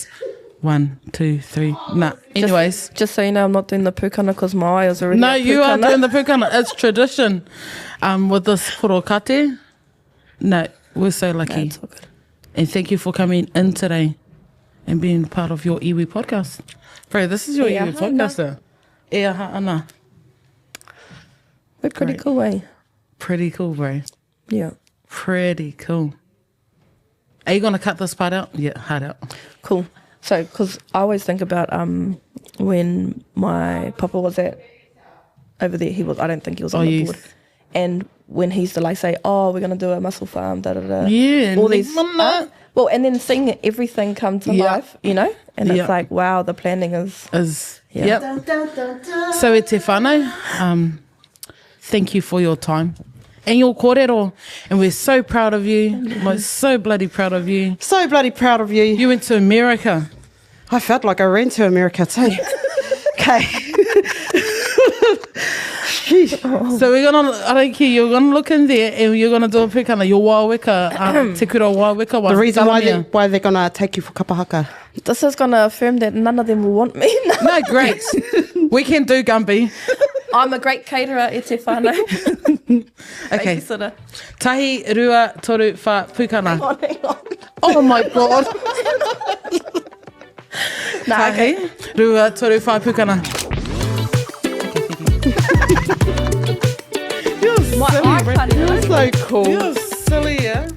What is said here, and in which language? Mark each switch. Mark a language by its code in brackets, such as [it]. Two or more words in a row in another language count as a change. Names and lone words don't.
[en] 1, 2, 3. Nah. Anyways. Just so you know, I'm not doing the pūkana because my eye is already No, a you are pūkana. doing the pūkana. It's tradition. With this porokate, No, we're so lucky. That's all good. And thank you for coming in today and being part of your iwi podcast. Bro, this is your Ea iwi hana. podcast, though. Ea ha'ana. But pretty Great. cool way. Pretty cool, bro. Yeah. Pretty cool. Are you going to cut this part out? Yeah, hard out. Cool. So, because I always think about when my papa was over there, I don't think he was on the board. And when he used to like say, oh, we're going to do a mussel farm, da da da. Yeah. All these. Well, and then seeing everything come to Yeah. life, you know? And Yeah. it's like, wow, the planning is. Yep. So [mi] e te whānau, [en] thank you for your time and your kōrero. And we're so proud of you. Like, so bloody proud of you. So bloody proud of you. You went to America. I felt like I ran to America too. Okay. So we're gonna, I don't care, you're gonna look in there and you're gonna do a pekana, your wāweka, [mi] te kura wāweka. [en] The reason why they're going to take you for kapahaka. This is going to affirm that none of them will want me. No, great. We can do Gumby. I'm a great caterer, [mi] e te whānau. [en] Okay. Babysitter. [mi] Tahi, rua, toru, wha, pukana. [en] Hang on. Oh my God. Nah, okay. [mi] Tahi, rua, toru, wha, pukana. [en] You're My silly, iPad bro. is So cool. You're silly, yeah?